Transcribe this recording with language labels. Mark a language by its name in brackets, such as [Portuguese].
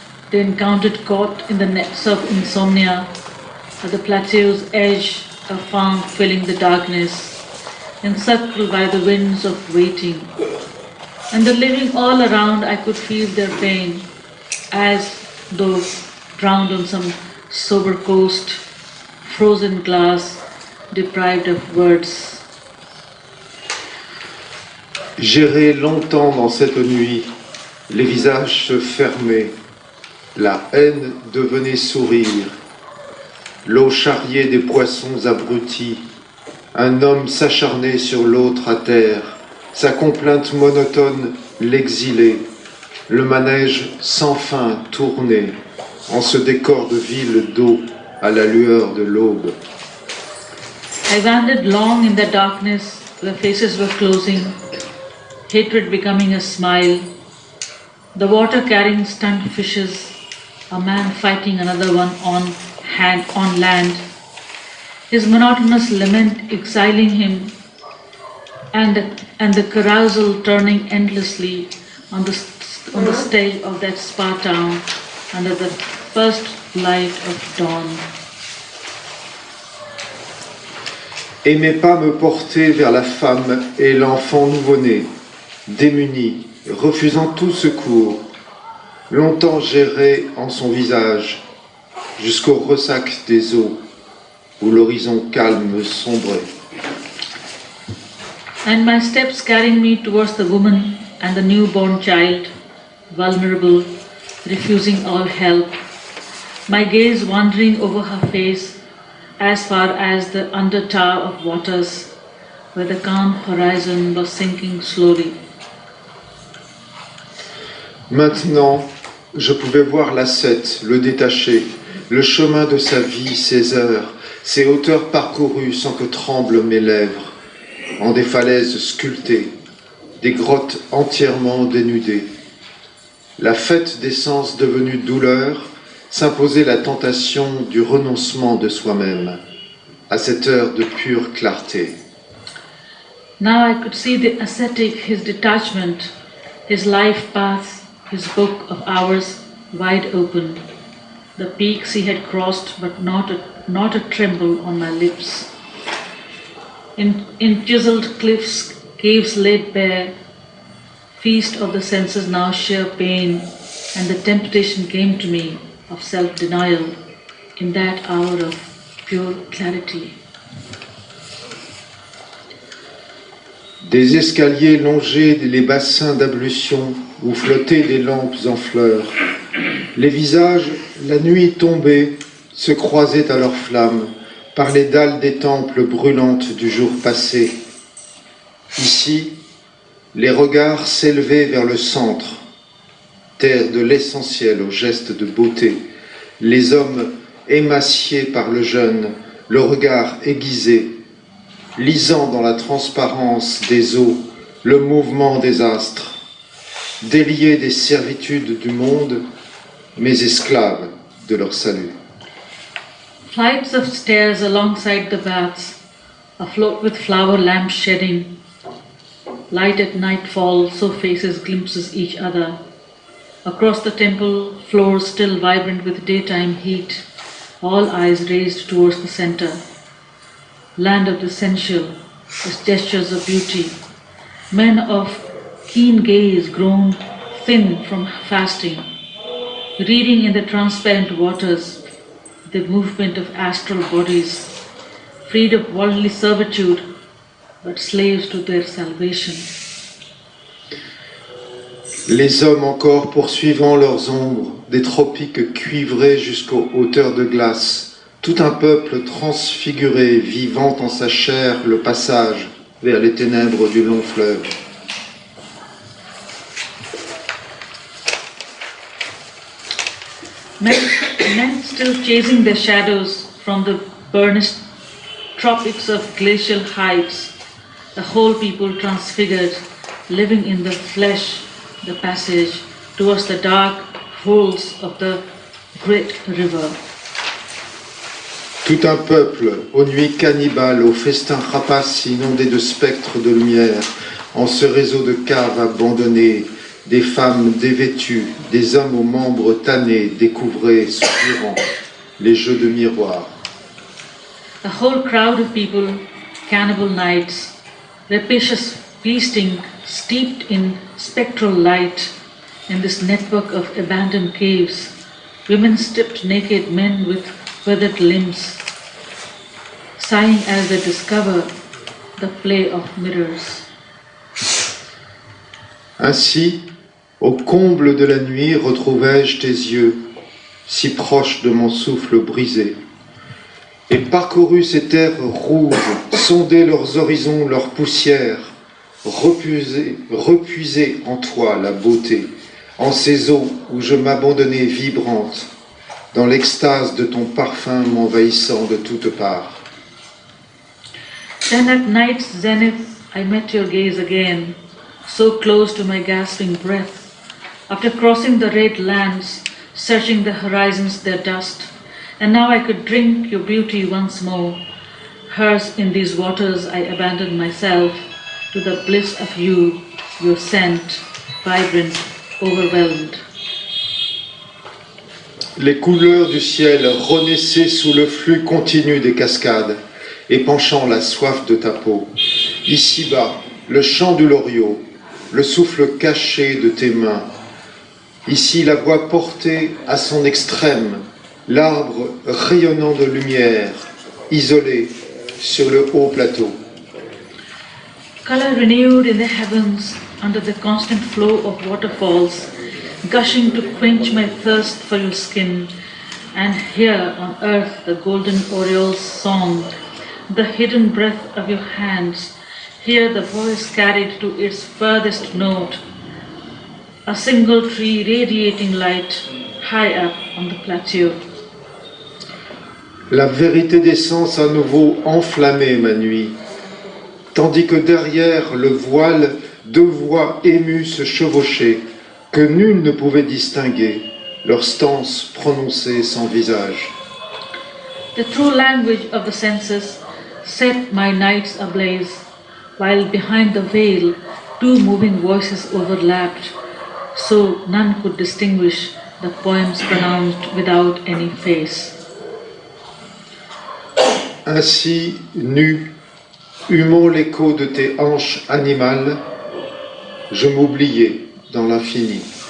[English] They encountered caught in the nets of insomnia at the plateau's edge, a farm filling the darkness, encircled by the winds of waiting. And the living all around, I could feel their pain, as though drowned on some sober coast, frozen glass, deprived of words. [French] J'errais longtemps dans cette nuit, les visages se fermaient, la haine devenait sourire, l'eau charriait des poissons abrutis, un homme s'acharnait sur l'autre à terre, sa complainte monotone l'exilait, le manège sans fin tournait en ce décor de ville d'eau à la lueur de l'aube. [English] I wandered long in the darkness, the faces were closing, hatred becoming a smile, the water carrying stunned fishes, a man fighting another one on land, his monotonous lament exiling him, and the carousal turning endlessly on the stage of that spa town under the first light of dawn. [French] Et mes pas me portaient vers la femme et l'enfant nouveau-né, démunis, refusant tout secours. Longtemps j'errai en son visage, jusqu'au ressac des eaux, où l'horizon calme sombrait. [English] And my steps carried me towards the woman and the newborn child, vulnerable, refusing all help, my gaze wandering over her face as far as the undertow of waters, where the calm horizon was sinking slowly. [French] Maintenant, je pouvais voir l'ascète, le détaché, le chemin de sa vie, ses heures, ses hauteurs parcourues sans que tremblent mes lèvres, en des falaises sculptées, des grottes entièrement dénudées. La fête des sens devenue douleur, s'imposait la tentation du renoncement de soi-même, à cette heure de pure clarté. [English] Now I could see the ascetic, his detachment, his life path, his book of hours wide open, the peaks he had crossed but not a tremble on my lips. In chiseled cliffs, caves laid bare, feast of the senses now sheer pain, and the temptation came to me of self-denial in that hour of pure clarity. [French] Des escaliers longeaient les bassins d'ablution où flottaient des lampes en fleurs. Les visages, la nuit tombée, se croisaient à leurs flammes par les dalles des temples brûlantes du jour passé. Ici, les regards s'élevaient vers le centre, terre de l'essentiel au geste de beauté, les hommes émaciés par le jeûne, le regard aiguisé, lisant dans la transparence des eaux le mouvement des astres, déliés des servitudes du monde, mais esclaves de leur salut. [English] Flights of stairs alongside the baths, afloat with flower lamps shedding. Light at nightfall, so faces glimpses each other. Across the temple floors still vibrant with daytime heat, all eyes raised towards the center. Land of the sensual, with gestures of beauty. Men of keen gaze grown thin from fasting, reading in the transparent waters the movement of astral bodies, freed of worldly servitude, but slaves to their salvation. [French] Les hommes encore poursuivant leurs ombres, des tropiques cuivrés jusqu'aux hauteurs de glace, tout un peuple transfiguré vivant en sa chair le passage vers les ténèbres du long fleuve. [English] Men still chasing their shadows from the burnished tropics of glacial heights, the whole people transfigured, living in the flesh, the passage towards the dark holes of the great river. [French] Tout un peuple, aux nuits cannibales, aux festins rapaces inondés de spectres de lumière, en ce réseau de caves abandonnées, des femmes dévêtues, des hommes aux membres tannés, découvrés, soupirant, les jeux de miroir. [English] A whole crowd of people, cannibal nights, rapacious feasting steeped in spectral light, in this network of abandoned caves, women stripped naked, men with withered limbs, sighing as they discover the play of mirrors. [French] Ainsi, au comble de la nuit, retrouvai-je tes yeux, si proches de mon souffle brisé, et parcouru ces terres rouges, sondé leurs horizons, leurs poussières, repuiser en toi la beauté, en ces eaux où je m'abandonnais vibrante, dans l'extase de ton parfum m'envahissant de toutes parts. [English] Then at night's zenith I met your gaze again, so close to my gasping breath. After crossing the red lands, searching the horizons their dust, and now I could drink your beauty once more. Hers in these waters I abandoned myself to the bliss of you, your scent, vibrant, overwhelmed. [French] Les couleurs du ciel renaissaient sous le flux continu des cascades, épanchant la soif de ta peau. Ici-bas, le chant du loriot, le souffle caché de tes mains. Ici, la voix portée à son extrême, l'arbre rayonnant de lumière, isolé sur le haut plateau. [English] Color renewed in the heavens under the constant flow of waterfalls, gushing to quench my thirst for your skin, and here on earth the golden oriole's song, the hidden breath of your hands, here the voice carried to its furthest note, a single tree radiating light high up on the plateau. [French] La vérité des sens à nouveau enflammait ma nuit, tandis que derrière le voile, deux voix émues se chevauchaient, que nul ne pouvait distinguer, leur stance prononcée sans visage. [English] The true language of the senses set my nights ablaze, while behind the veil two moving voices overlapped, so none could distinguish the poems pronounced without any face. [French] Ainsi, nu, humant l'écho de tes hanches animales, je m'oubliais dans l'infini.